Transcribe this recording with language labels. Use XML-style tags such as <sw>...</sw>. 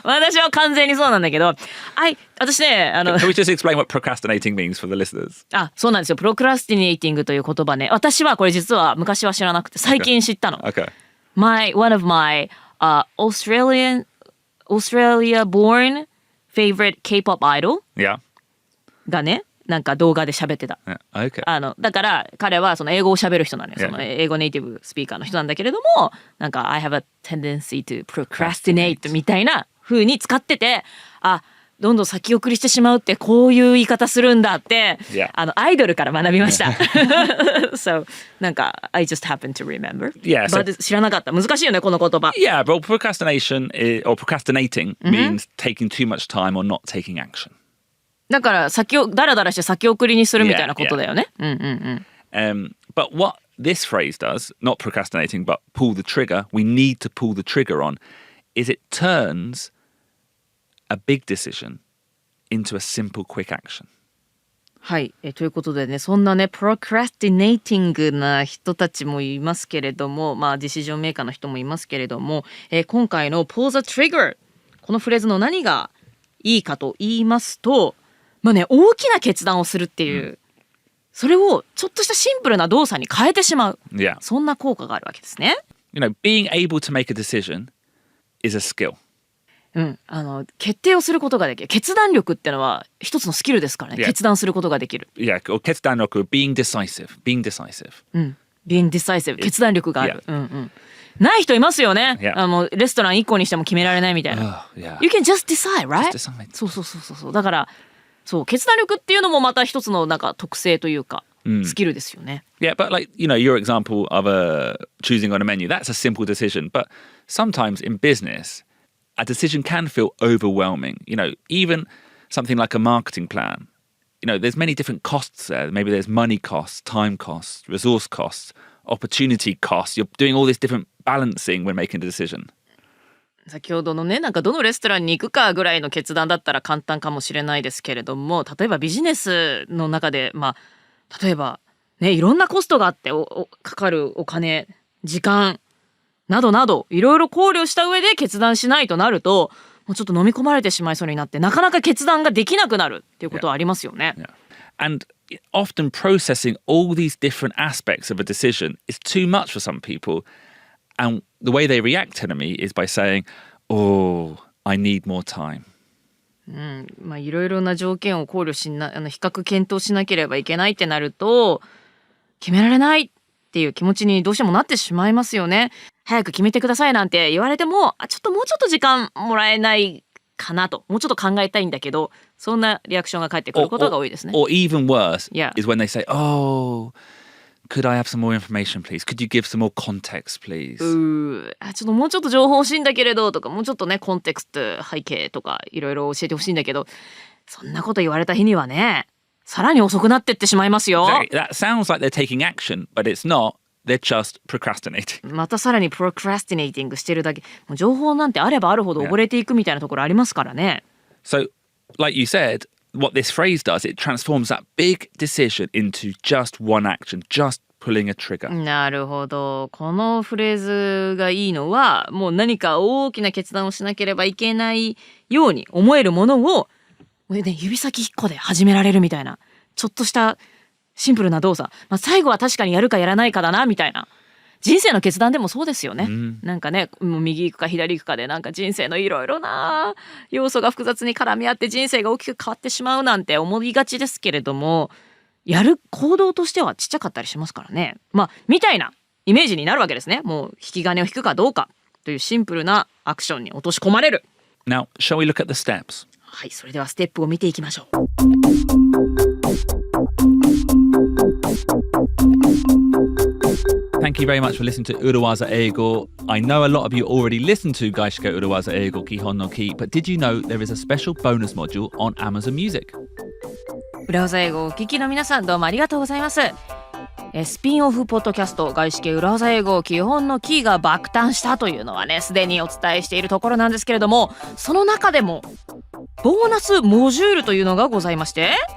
<ja>私は完全にそうなんだけど、私ね、</ja> <en>Can we just explain what procrastinating means for the listeners?</en> <ja>そうなんですよ。プロクラスティネーティングという言葉ね。私はこれ実は昔は知らなくて、最近知ったの。</ja> <en>Okay. One of my Australia born favorite K-pop idol Yeah.</en> <ja>がね、なんか動画で喋ってた。</ja> <en>Yeah. Okay.</en> <ja>だから彼はその英語を喋る人なんです。</ja> <en>Yeah.</en> <ja>その英語ネイティブスピーカーの人なんだけれども、なんか</ja> <en>I have a tendency to procrastinate</en> <ja>みたいな風に使ってて、どんどん先送りしてしまうってこういう言い方するんだって、</ja> <en>Yeah.</en> <ja>アイドルから学びました。</ja> <en>So</en> <ja>なんか</ja> <en>I just happen to remember. Yeah, so- But</en> <ja>知らなかった。難しいよねこの言葉。</ja> <en>Yeah, but procrastinating means taking too much time or not taking action.</en> <ja>だからだらだらして先送りにするみたいなことだよね。</ja> <en>But what this phrase does, not procrastinating, but pull the trigger, we need to pull the trigger on, is it turns a big decision into a simple, quick action.</en> <ja>はい、ということでね、そんなね、プロクラスティネイティングな人たちもいますけれども、ディシジョンメーカーの人もいますけれども、今回の</ja> <en>pull the trigger、</en> <ja>このフレーズの何がいいかと言いますと、大きな決断をするっていう、それをちょっとしたシンプルな動作に変えてしまう。</ja> <en>Yeah.</en> <ja>そんな効果があるわけですね。</ja> <en>You know, being able to make a decision is a skill.</en> <ja>決定をすることができる。決断力ってのは一つのスキルですからね。</ja> <en>Yeah.</en> <ja>決断することができる。</ja> <en>Yeah, or 決断力 being decisive. being decisive</en> <ja>決断力がある。ない人いますよね。</ja> <en>Yeah.</en> <ja>レストラン1個にしても決められないみたいな。</ja> <en>Yeah. You can just decide, right? Just decide.</en> <ja>そう。だから決断力っていうのもまた一つのなんか特性というか、スキルですよね。</ja> <en>Yeah, but like, you know, your example of choosing on a menu, that's a simple decision. But sometimes in business, a decision can feel overwhelming. You know, even something like a marketing plan, you know, there's many different costs there. Maybe there's money costs, time costs, resource costs, opportunity costs. You're doing all this different balancing when making a decision.</en> <ja>先ほどのね、なんかどのレストランに行くかぐらいの決断だったら簡単かもしれないですけれども、例えばビジネスの中で、例えばね、いろんなコストがあってかかるお金、時間などなどいろいろ考慮した上で決断しないとなると、もうちょっと飲み込まれてしまいそうになってなかなか決断ができなくなるっていうことはありますよね。</ja> <en>Yeah. And often processing all these different aspects of a decision is too much for some people. And the way they react to me is by saying, "Oh, I need more time."</en> <ja>いろいろな条件を考慮比較検討しなければいけないってなると、決められないっていう気持ちにどうしてもなってしまいますよね。早く決めてくださいなんて言われても、もうちょっと時間もらえないかなと、もうちょっと考えたいんだけど、そんなリアクションが返ってくることが多いですね。</ja> <en>Or even worse Yeah. is when they say, "Oh, could I have some more information, please? Could you give some more context, please?"</en> <ja>もうちょっと情報欲しいんだけれどとか、もうちょっとねコンテクスト背景とかいろいろ教えてほしいんだけど、そんなこと言われた日にはね、さらに遅くなってってしまいますよ。</ja> <en>That sounds like they're taking action, but it's not. They're just procrastinating.</en> <ja>またさらにプロクラスティネイティングしてるだけ。もう情報なんてあればあるほど溺れていくみたいなところありますからね。</ja> <en>So, like you said, what this phrase does, it transforms that big decision into just one action, just pulling a trigger.</en> <ja>なるほど。このフレーズがいいのは、もう何か大きな決断をしなければいけないように思えるものを、もうね、指先1個で始められるみたいな、ちょっとしたシンプルな動作。最後は確かにやるかやらないかだなみたいな。人生の決断でもそうですよね。なんかね、もう右行くか左行くかで、なんか人生のいろいろな要素が複雑に絡み合って人生が大きく変わってしまうなんて思いがちですけれども、やる行動としてはちっちゃかったりしますからね。みたいなイメージになるわけですね。もう引き金を引くかどうかというシンプルなアクションに落とし込まれる。</ja> <en>Now, shall we look at the steps?</en> <ja>はい、それではステップを見ていきましょう。</ja> <en>Thank you very much for listening to 裏技英語. I know a lot of you already listen to 外資系裏技英語基本のKEY, but did you know there is a special bonus module on Amazon Music?</en> <ja>裏技英語をお聞きの皆さん、どうもありがとうございます。スピンオフポッドキャスト外資系裏技英語基本のキーが爆誕したというのはね、すでにお伝えしているところなんですけれども、その中でもボーナスモジュールというのがございまして、</ja>